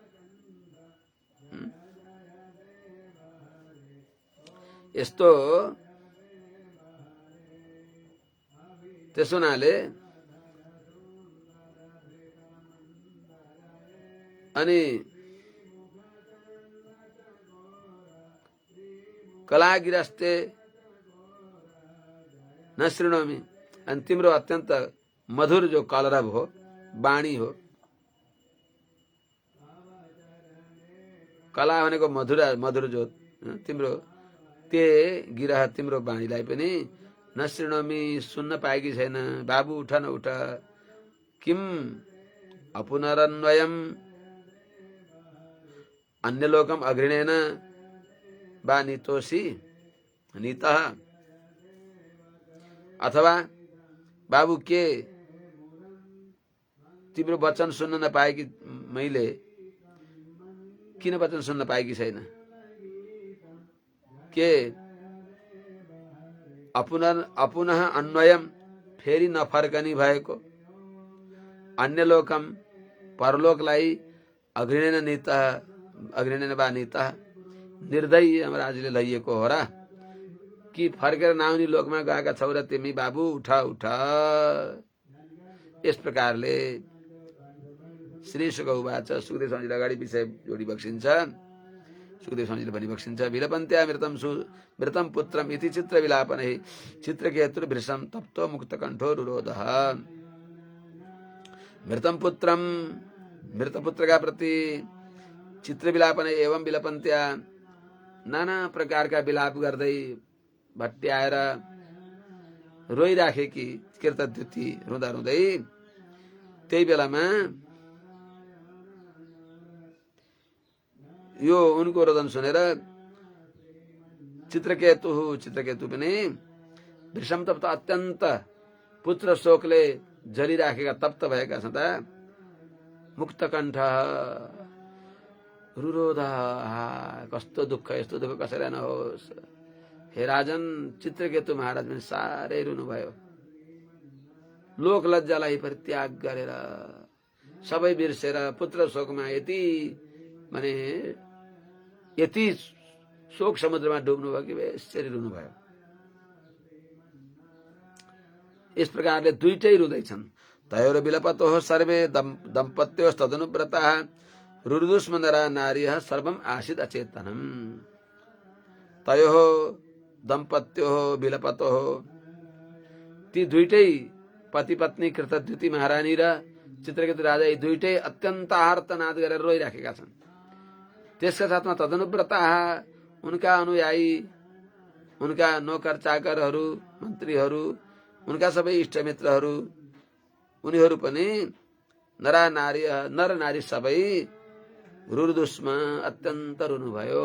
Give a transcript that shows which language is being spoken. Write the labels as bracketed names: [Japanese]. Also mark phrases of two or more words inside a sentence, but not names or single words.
[Nepali] यस्तो त्यसो हुनाले अनि कलागिरस्ते [Sanskrit] न शृणोमि [Nepali] अनि तिम्रो अत्यन्त मधुर जो कलरव हो, वाणी हो, कला भनेको मधुर जो तिम्रो [Sanskrit] ते गिरह [Nepali] तिम्रो वाणीलाई पनि [Sanskrit] न शृणोमि [Nepali] सुन्न पाएकी छैन। बाबु उठ न उठ। [Sanskrit] किम अपुनरन्वयम अन्यलोकम अघृणेन बा नीतोसी नीतः, [Nepali] अथवा बाबु के तिम्रो वचन सुन्न नपाएकी मैले किन वचन सुन्न पाएकी छैन? के [Sanskrit] अपुनः अन्वयम [Nepali] फेरि नफर्कनी भएको, [Sanskrit] अन्य लोकम [Nepali] परलोकलाई [Sanskrit] अघृणेन बा नीतः [Nepali] निर्दयी यमराजले लैएको हो र। कि फर्केर नआउने लोकमा गएका छौ र तिमी बाबु उठ उठ। यस प्रकारले [Sanskrit] श्री शुक उवाच [Nepali] सुखदेव स्वामीले अगाडि विषय जोडी बक्सिन्छ। सुखदेव स्वामीले भनी बक्सिन्छ [Sanskrit] विलपन्त्या मृतम पुत्रम इति चित्र विलापनै चित्रकेतुर भृशम तप्तो मुक्त कण्ठो रुरोधः। मृतम पुत्रम [Nepali] मृत पुत्रका प्रति [Sanskrit] चित्र विलापनै एवं विलपन्त्या [Nepali] नाना प्रकारका विलाप गर्दै भट्ट्याएर रोइराखेकी कृतद्युति रुँदा रुँदै त्यही बेलामा यो उनको रोदन सुनेर चित्रकेतु पनि [Sanskrit] भृशम तप्त [Nepali] अत्यन्त पुत्र शोकले जलिराखेका तप्त भएका छँदा [Sanskrit] मुक्त कण्ठ रुरोध [Nepali] कस्तो दुःख, यस्तो दुःख कसैलाई नहोस्। हे राजन चित्रकेतु महाराज पनि साह्रै रुनुभयो। लोक लज्जालाई परित्याग गरेर सबै बिर्सेर पुत्र शोकमा यति शोक समुद्रमा डुब्नु भयो कि यसरी रुनुभयो। यस प्रकारले दुईटै रुँदैछन्। [Sanskrit] तयोर विलपतो सर्वे दम्पत्योस्तदनुव्रताः रुरुदुस्म नरा नार्यः सर्वम आसीत् अचेतनम्। तयोः दम्पत्योः विलपतोः [Nepali] ती दुईटै पति पत्नी कृतद्युति महारानी र चित्रकेतु राजा यी दुईटै अत्यन्त आर्तनाद गरेर रोइराखेका छन्। त्यसका साथमा तदनुव्रताः उनका अनुयायी, उनका नोकर चाकरहरू, मन्त्रीहरू, उनका सबै इष्टमित्रहरू उनीहरू पनि नर नारी सबै रुरुदुस्मा अत्यन्त रुनुभयो।